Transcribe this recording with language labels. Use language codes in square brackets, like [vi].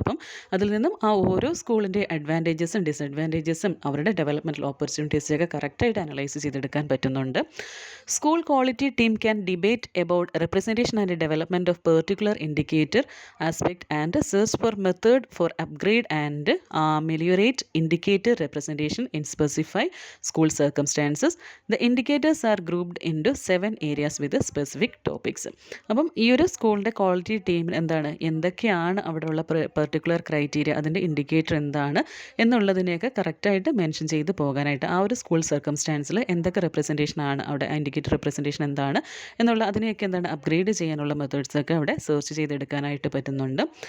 [ml] അപ്പം അതിൽ നിന്നും ആ ഓരോ സ്കൂളിൻ്റെ അഡ്വാൻറ്റേജസും ഡിസഡ്വാൻറ്റേജസും അവരുടെ ഡെവലപ്മെൻറ്റൽ ഓപ്പർച്യൂണിറ്റീസൊക്കെ കറക്റ്റായിട്ട് അനലൈസ് ചെയ്തെടുക്കാൻ പറ്റുന്നുണ്ട്. [en] School quality team can debate about representation and development of particular indicator aspect and search for method for upgrade and meliorate indicator representation in specify school circumstances. The indicators are grouped into 7 areas with specific topics. [ml] അപ്പം ഈ ഒരു സ്കൂളിൻ്റെ quality ടീമിൽ എന്തൊക്കെയാണ് അവിടെയുള്ള particular criteria, അതിൻ്റെ indicator എന്താണ് എന്നുള്ളതിനെയൊക്കെ കറക്റ്റായിട്ട് മെൻഷൻ ചെയ്ത് പോകാനായിട്ട് ആ ഒരു സ്കൂൾ സർക്കംസ്റ്റാൻസിൽ എന്തൊക്കെ റെപ്രസെൻറ്റേഷനാണ് അവിടെ, ഇൻഡിക്കേറ്റർ റെപ്രസെൻറ്റേഷൻ എന്താണ് എന്നുള്ള അതിനെയൊക്കെ അപ്ഗ്രേഡ് ചെയ്യാനുള്ള മെത്തേഡ്സൊക്കെ അവിടെ സെർച്ച് ചെയ്തെടുക്കാനായിട്ട് പറ്റുന്നുണ്ട്.